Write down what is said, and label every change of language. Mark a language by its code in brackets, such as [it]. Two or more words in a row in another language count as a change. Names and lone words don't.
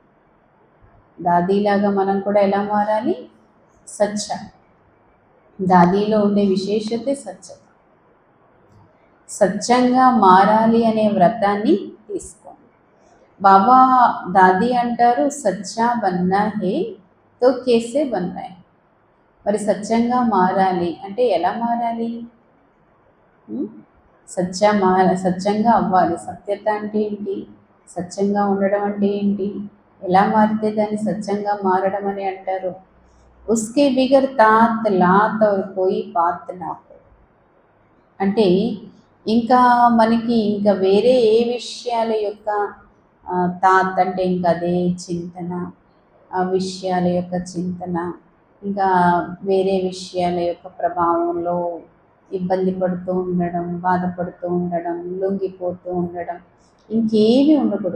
[te] దాదీలాగా మనం కూడా ఎలా మారాలి? సత్య. దాదీలో ఉండే విశేషతే సత్యత. సత్యంగా మారాలి అనే వ్రతాన్ని తీసుకోండి. బాబా దాది అంటారు, [hi] सच्चा बनना है तो कैसे बनना है. [te] మరి సత్యంగా మారాలి అంటే ఎలా మారాలి? సత్యంగా అవ్వాలి. సత్యత అంటే ఏంటి? సత్యంగా ఉండడం అంటే ఏంటి? ఎలా మారితే దాన్ని సత్యంగా మారడం అని అంటారు? [hi] उसके बगैर तात लात और कोई बात ना हो. [te] అంటే ఇంకా మనకి ఇంకా వేరే ఏ విషయాల యొక్క తాత్ అంటే ఇంకా అదే చింతన, ఆ విషయాల యొక్క చింతన, ఇంకా వేరే విషయాల యొక్క ప్రభావంలో ఇబ్బంది పడుతూ ఉండడం, బాధపడుతూ ఉండడం, లొంగిపోతూ ఉండడం, ఇంకేమీ ఉండకూడదు.